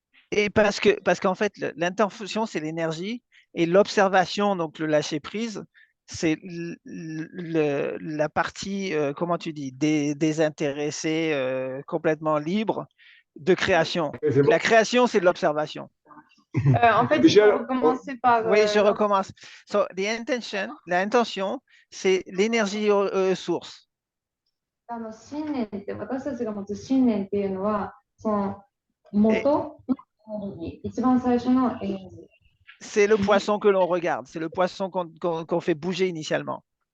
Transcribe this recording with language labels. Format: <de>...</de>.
<fr>Et parce qu'en fait, l'intention, c'est l'énergie et l'observation, donc le lâcher-prise, c'est la partie, comment tu dis, désintéressée, complètement libre de création. La création, c'est de l'observation. En fait, il faut recommencer par... Oui, je recommence. So, l'intention, c'est l'énergie source.</fr> <ja>信念って私たちが持つ信念っていうのはその元のエネルギー、一番最初のエネルギー。</ja> <fr>C'est le poisson que l'on regarde, c'est le poisson qu'on fait bouger initialement.</fr>